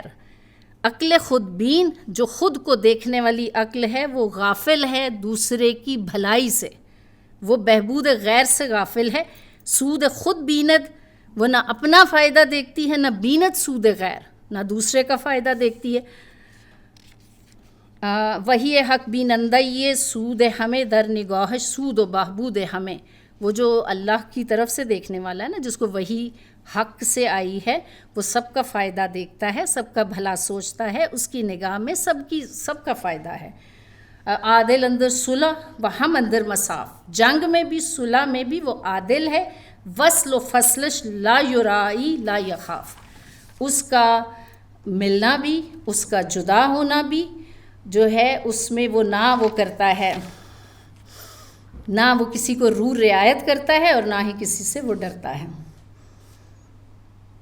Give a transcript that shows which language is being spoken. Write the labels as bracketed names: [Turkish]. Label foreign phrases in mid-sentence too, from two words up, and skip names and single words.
[Persian] عقل خود بین [Urdu] جو خود کو دیکھنے والی عقل ہے وہ غافل ہے دوسرے کی بھلائی سے، وہ بہبود غیر سے غافل ہے. [Persian] سود خود بیند، [Urdu] وہ نہ اپنا فائدہ دیکھتی ہے، [Persian] نہ بیند سود غیر، [Urdu] نہ دوسرے کا فائدہ دیکھتی ہے. [Persian] وہی حق بینندہ یہ سود ہمیں در نگاہش سود و بہبود ہمیں، [Urdu] وہ جو اللہ کی طرف سے دیکھنے والا ہے نا، جس کو وہی حق سے آئی ہے، وہ سب کا فائدہ دیکھتا ہے، سب کا بھلا سوچتا ہے، اس کی نگاہ میں سب کا فائدہ ہے. [Persian] عادل اندر صلح و ہم اندر مساف، [Urdu] جنگ میں بھی صلح میں بھی وہ عادل ہے. [Persian] وصل و فصلش لا یرائی لا یخاف، [Urdu] اس کا ملنا بھی، اس کا جدا ہونا بھی جو ہے اس میں وہ نہ وہ کرتا ہے، نہ وہ کسی کو رعایت کرتا ہے اور نہ ہی کسی سے وہ ڈرتا ہے.